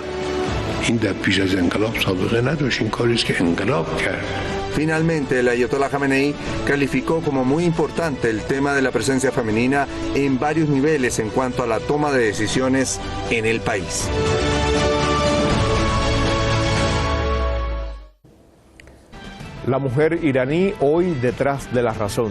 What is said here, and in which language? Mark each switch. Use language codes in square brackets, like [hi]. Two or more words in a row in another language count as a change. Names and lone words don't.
[fa] این در پیش از انقلاب سابقه نداشت، این کاری است که انقلاب کرد. [es] Finalmente, el ayatolá Khamenei calificó como muy importante el tema de la presencia femenina en varios niveles en cuanto a la toma de decisiones en el país. La mujer iraní hoy detrás de la razón.